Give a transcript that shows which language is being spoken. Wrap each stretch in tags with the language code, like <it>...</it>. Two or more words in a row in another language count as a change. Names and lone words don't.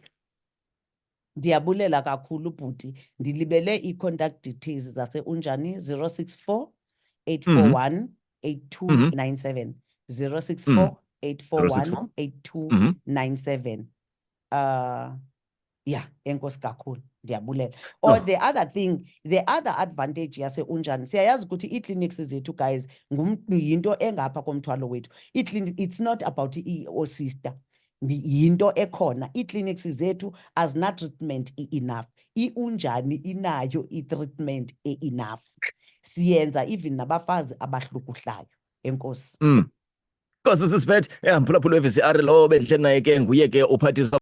<xh>Ndiyabulela kakhulu bhuti. Ndilibele i-contact details zase-Unjani, 064 841 8297. 064 841 8297. Yeah, enkosi kakhulu. Ndiyabulela.</xh> <en>Or the other advantage</en> <xh>yase-Unjani, siyayazi ukuthi ii-clinics zethu, guys, yinto engapha komthwalo wethu.</xh> <en>It's not about sister.</en> <xh>Yinto ekhona. Ii-clinics zethu azina-</xh> <en>treatment enough.</en> <xh>I-Unjani inayo i-</xh> <en>treatment enough.</en> <xh>Siyenza even nabafazi abahlukuhlayo. Enkosi. Nkosi sisiphethe, mphulaphula we-VCR lo bendihleli naye ke nguye ke uPhathiswa</xh>